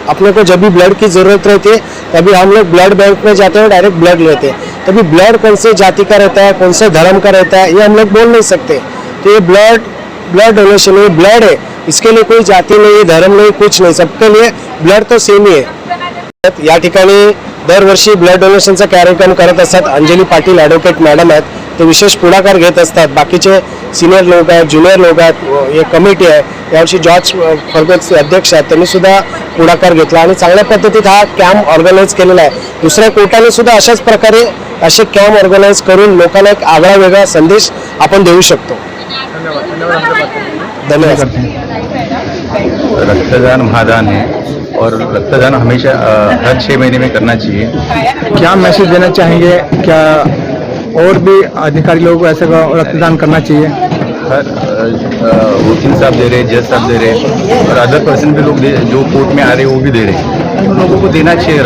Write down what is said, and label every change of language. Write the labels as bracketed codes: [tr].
[hi] अपने को जब भी ब्लड की ज़रूरत रहती है तभी हम लोग ब्लड बैंक में जाते हैं, डायरेक्ट ब्लड लेते हैं। तभी ब्लड कौन से जाति का रहता है, कौन से धर्म का रहता है, ये हम लोग बोल नहीं सकते। तो ये ब्लड डोनेशन, ये ब्लड है, इसके लिए कोई जाति नहीं, धर्म नहीं, [mr] कुछ नाही, [hi] सबके लिए ब्लड तो [mr] सेम ही आहे। या ठिकाणी दरवर्षी ब्लड डोनेशनचा कार्यक्रम करत असतात अंजली पाटील ॲडव्होकेट मॅडम आहेत, ते विशेष पुढाकार घेत असतात। बाकीचे सिनियर लोक आहेत, ज्युनियर लोक आहेत, हे कमिटी आहे, यावर्षी जॉर्ज फर्गसचे अध्यक्ष आहेत, त्यांनी सुद्धा पुढाकार घेतला आणि चांगल्या पद्धतीत हा कॅम्प ऑर्गनाईज केलेला आहे। दुसऱ्या कोर्टाने सुद्धा अशाच प्रकारे असे कॅम्प ऑर्गनाईज करून लोकांना एक आगळा वेगळा संदेश आपण देऊ शकतो। धन्यवाद। [hi] रक्तदान महादान है और रक्तदान हमेशा हर 6 महीने में करना चाहिए। क्या मैसेज देना चाहेंगे? क्या और भी अधिकारी लोगों को ऐसा रक्तदान करना चाहिए? हर वकील साहब दे रहे, जज साहब दे रहे और अदर पर्सन भी लोग जो कोर्ट में आ रहे हैं वो भी दे रहे। उन लोगों को देना चाहिए।